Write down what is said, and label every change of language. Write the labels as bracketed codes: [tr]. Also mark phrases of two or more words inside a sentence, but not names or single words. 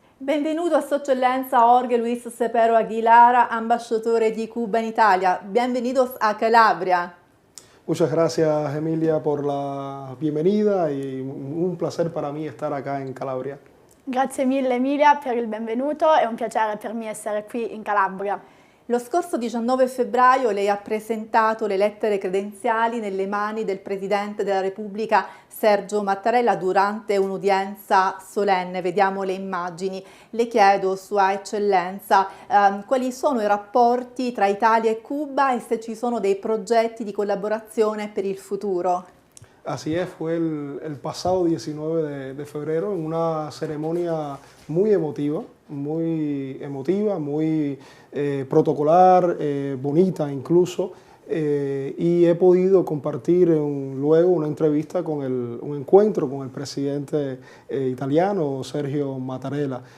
[it] Benvenuto a Sua Eccellenza Jorge Luis Cepero Aguilar, ambasciatore di Cuba en Italia. [es] Bienvenidos a Calabria. Muchas gracias, Emilia, por la bienvenida y un placer para mí estar acá en Calabria. [it] Grazie mille Emilia per il benvenuto, è un piacere per me essere qui in Calabria. Lo scorso 19 febbraio lei ha presentato le lettere credenziali nelle mani del Presidente della Repubblica Sergio Mattarella durante un'udienza solenne. Vediamo le immagini. Le chiedo, Sua Eccellenza, quali sono i rapporti tra Italia e Cuba e se ci sono dei progetti di collaborazione per il futuro. [es] Así es, fue el pasado 19 de febrero en una ceremonia muy emotiva, muy protocolar, bonita incluso, y he podido compartir luego una entrevista un encuentro con el presidente italiano Sergio Mattarella.